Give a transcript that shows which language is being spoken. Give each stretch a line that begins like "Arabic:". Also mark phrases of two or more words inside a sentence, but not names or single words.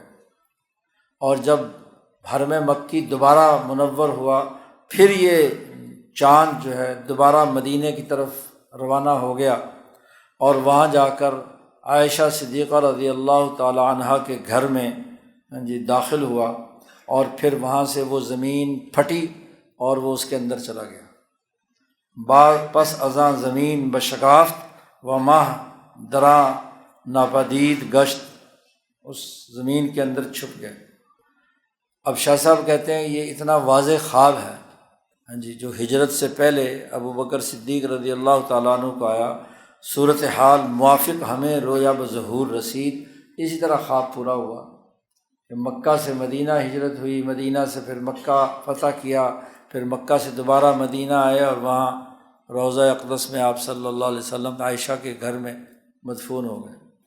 Urdu: اور جب حرم مکی دوبارہ منور ہوا، پھر یہ چاند جو ہے دوبارہ مدینے کی طرف روانہ ہو گیا، اور وہاں جا کر عائشہ صدیقہ
Arabic: رضی اللہ تعالی عنہا
Urdu: کے گھر میں داخل ہوا۔ اور پھر وہاں سے وہ زمین پھٹی اور وہ اس کے اندر چلا گیا۔
Persian: بعد پس ازاں زمین بشگافت و ماہ درا ناپدید گشت،
Urdu: اس زمین کے اندر چھپ گئے۔ اب شاہ صاحب کہتے ہیں یہ اتنا واضح خواب ہے، ہاں جی، جو ہجرت سے پہلے ابو بکر صدیق
Arabic: رضی اللہ تعالیٰ عنہ
Urdu: کو آیا،
Persian: صورتحال موافق ہمیں رویا بظہور رسید۔
Urdu: اسی طرح خواب پورا ہوا کہ مکہ سے مدینہ ہجرت ہوئی، مدینہ سے پھر مکہ فتح کیا، پھر مکہ سے دوبارہ مدینہ آئے اور وہاں روضہ اقدس میں آپ
Arabic: صلی اللہ علیہ وسلم
Urdu: عائشہ کے گھر میں مدفون ہو گئے۔